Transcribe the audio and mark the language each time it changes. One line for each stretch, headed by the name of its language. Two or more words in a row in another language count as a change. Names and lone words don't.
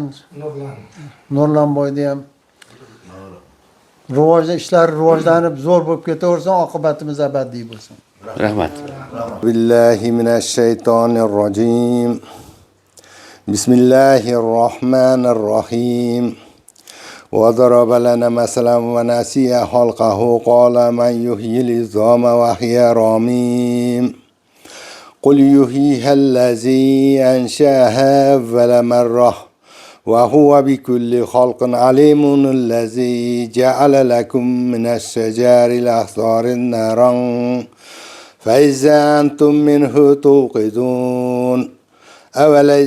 Uzbek: Nurlan boyda ham ishlari rivojlanib zo'r bo'lib ketaversin, oqibatimiz abadiy bo'lsin. Rahmat.
Arabic: بالله من الشيطان الرجيم. بسم الله الرحمن الرحيم. وضرب لنا مثلا ونسي خلقه قال من يحيي العظام وهي رميم قل يحييها الذي أنشأها أول مرة وهو بكل خلق عليم الذي جعل لكم من الشجر الأخضر نارا فإذا أنتم منه توقدون أوليس